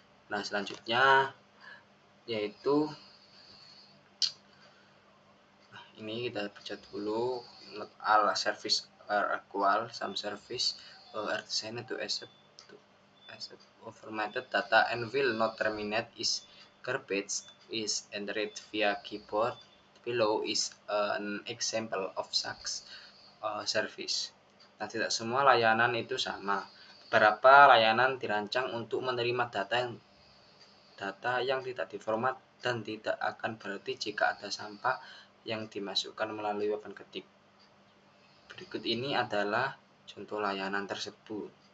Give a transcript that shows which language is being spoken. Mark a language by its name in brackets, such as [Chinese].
[Indonesian] Nah, selanjutnya yaitu ini kita baca dulu. [English] Not all service are equal. Some service are designed to accept formatted data and will not terminate is garbage is entered via keyboard. Below is an example of such service. [Indonesian] Nah, tidak semua layanan itu sama. Beberapa layanan dirancang untuk menerima data yang tidak diformat dan tidak akan berarti jika ada sampah yang dimasukkan melalui papan ketik. Berikut ini adalah contoh layanan tersebut.